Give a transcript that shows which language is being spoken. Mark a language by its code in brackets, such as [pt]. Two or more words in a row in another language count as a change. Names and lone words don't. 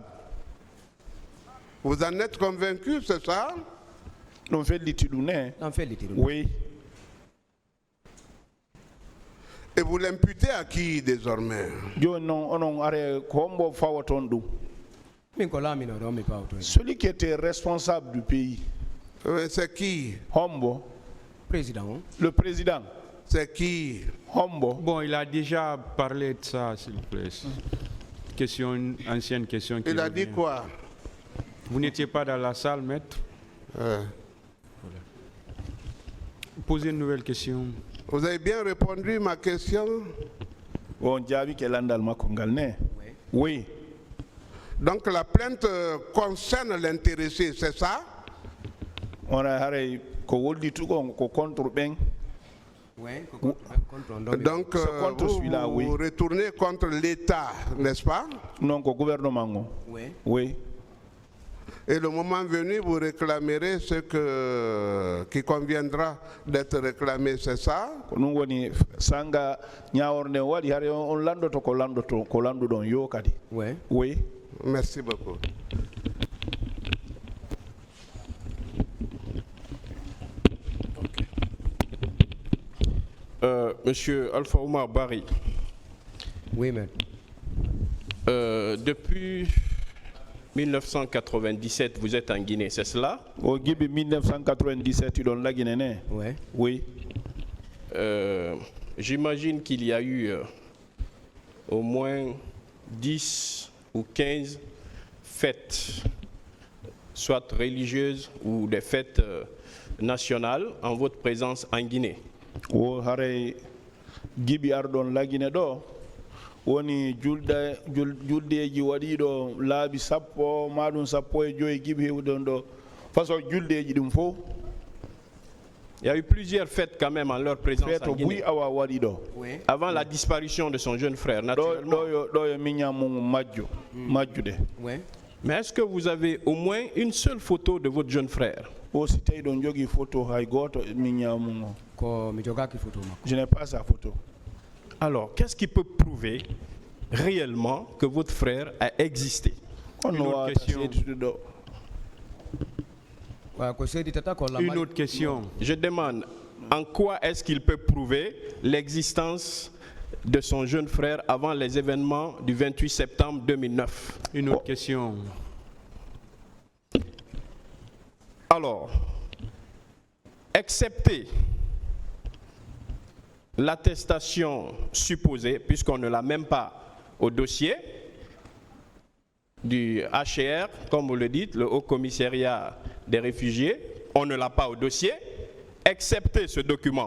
[fr] Vous en êtes convaincu, c'est ça? Oui. Et vous l'imputez à qui désormais? [ff] min ko laamino ɗo mi pawto [fr] Celui qui était responsable du pays, C'est qui? [ff] Hombo, président o [fr] le président, C'est qui? – [ff] Hombo, [fr] Bon, il a déjà parlé de ça, s'il vous plaît. Question, ancienne question. qui Il a dit revient. quoi? Vous n'étiez pas dans la salle, maître? Euh, Posez une nouvelle question. Vous avez bien répondu à ma question. [ff] on diabi ke landal makko ngal ne. Oui. [fr] Donc la plainte concerne l'intéressé, c'est ça? [ff] On a haré ko woldi tugon ko contre ben. oui ko contre on ɗo mi [fr] Donc Ce contre vous, celui-là, oui. vous retournez contre l'État, n'est-ce pas? [ff] Non ko gouvernement ngo. [fr] oui Oui. Et le moment venu, vous réclamerez ce qui conviendra d'être réclamé, c'est ça? [ff] Ko ɗum woni sanga ñawornde waɗi hare on landoto ko landuɗon yo kadi. [fr] oui Oui. Merci beaucoup. Monsieur Alpha Oumar Barry, oui maître depuis 1997, vous êtes en Guinée, c'est cela? [ff] Au gibi 1997 iɗon lagine ne. [fr] oui Oui. J'imagine qu'il y a eu au moins 10 ou 15 fêtes, soit religieuses ou des fêtes nationales, en votre présence en Guinée. [ff] Wo hare gibi arɗon lagine ɗo woni juldeji waɗiɗo laabi sappo maɗum sappo e joyi gibi hewɗon ɗo façon juldeji ɗum fof. [fr] Il y a eu plusieurs fêtes quand même en leur présence [ff] feeto [fr] en buy Guinée. [ff] awa waɗi ɗo. [fr] oui Avant la disparition de son jeune frère, naturellement. [ff] ɗo yo miñamum majjude. [fr] oui Mais est-ce que vous avez au moins une seule photo de votre jeune frère? [ff] o si tawi ɗon jogui photo hay goto miñamum o. ko mi jogaki photo makko [fr] Je n'ai pas sa photo. Alors, qu'est-ce qui peut prouver réellement que votre frère a existé? [ff] On [fr] Une autre [ff] wawata [fr] question. [ff] seedude ɗo. ko seedi tata ko [fr] Une autre question. Je demande en quoi est-ce qu'il peut prouver l'existence de son jeune frère avant les événements du 28 septembre 2009? Une autre question. Alors, excepté l'attestation supposée, puisqu'on ne l'a même pas au dossier du HCR, comme vous le dites, le Haut Commissariat des réfugiés, on ne l'a pas au dossier, excepté ce document.